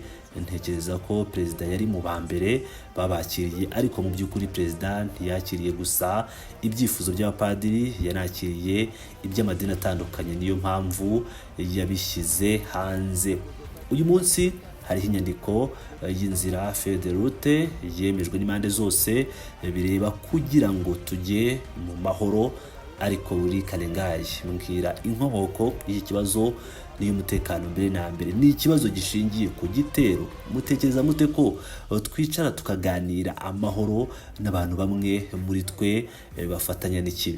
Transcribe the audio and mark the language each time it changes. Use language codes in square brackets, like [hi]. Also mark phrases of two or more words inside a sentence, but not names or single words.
[rw] Ntekereza ko perezida yari mu bambere babakiriye, ariko mu by'ukuri perezida ntiyakiriye gusa ibyifuzo by'abapadiri, yanakiriye iby'amadini atandukanye. Niyo mpamvu yabishyize hanze. Uyu munsi hariho inyandiko y'inzira [fr] feuille de route [rw] yemejwe n'impande zose, bireba kugira ngo tujye mu mahoro. Ariko buri Kalengayi mbwira inkomoko y'iki kibazo n'iy'umutekano mbere na mbere. Ni ikibazo gishingiye ku gitero. Mutekereza mute ko twicara tukaganira amahoro n'abantu bamwe muri twe bafatanya n'ikibi?